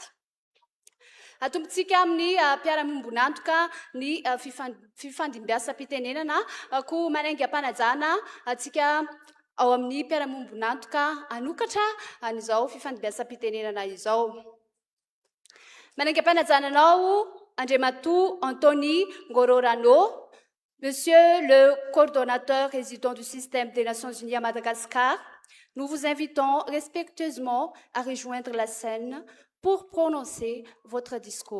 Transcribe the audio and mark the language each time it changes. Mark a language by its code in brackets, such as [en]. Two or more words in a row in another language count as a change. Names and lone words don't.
[mg] Atombotsika amin'ny mpiara-miombonantoka ny fifandimbiasam-pitenenana koa manainga ampanajana atsika ao amin'ny mpiara-miombonantoka anokatra an'izao fifandimbiasam-pitenenana izao. Manainga ampanajana-nao [fr] Andriamatoa Anthony Ngororano, Monsieur le coordonnateur résident du système des Nations Unies à Madagascar, nous vous invitons respectueusement à rejoindre la scène pour prononcer votre discours.